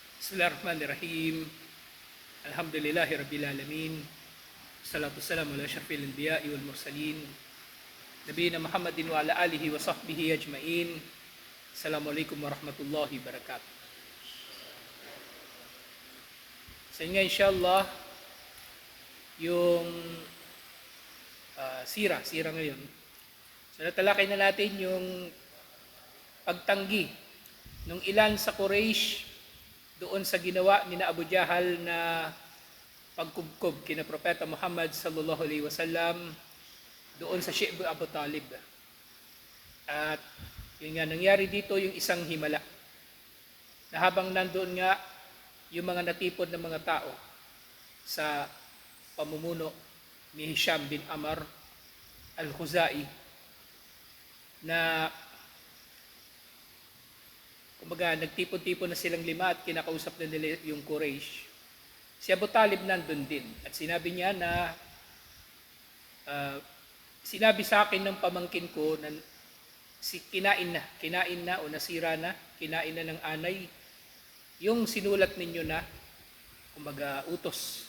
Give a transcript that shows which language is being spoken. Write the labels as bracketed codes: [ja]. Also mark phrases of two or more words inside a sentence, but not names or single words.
[ar] بسم الله الرحمن الرحيم. الحمد لله رب العالمين. الصلاة والسلام على أشرف الأنبياء والمرسلين. نبينا محمد وعلى آله وصحبه أجمعين. السلام عليكم ورحمة الله وبركاته. [tl] Sa inyo inshallah, yung sira ngayon. So natalakay na natin yung pagtanggi ng ilan sa Quraysh doon sa ginawa ni na Abu Jahal na pagkubkob kina Propeta Muhammad [ar] صلى الله عليه وسلم [tl] doon sa Shi'b Abu Talib. At yun nga, nangyari dito yung isang himala na habang nandoon nga yung mga natipon ng mga tao sa pamumuno ni Hisham bin Amr al-Khuzai na kumbaga nagtipon-tipon na silang lima at kinakausap na nila yung Quraysh. Si Abu Talib nandun din at sinabi niya na sinabi sa akin ng pamangkin ko na kinain na o nasira na, kinain na ng anay yung sinulat ninyo na kumbaga utos.